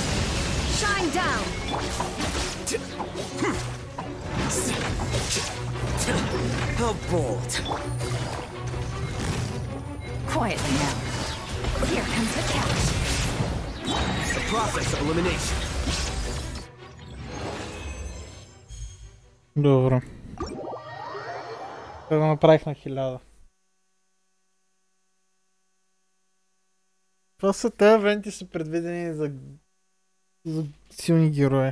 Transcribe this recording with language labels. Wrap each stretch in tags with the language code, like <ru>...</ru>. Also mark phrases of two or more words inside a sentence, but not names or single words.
<en>Shine down. How bold. Quietly now. Here comes the catch. The process of elimination.</en> <bg>Добре. Това го направих на 1000. Това са тези евенти са предвидени за силни герои.</bg>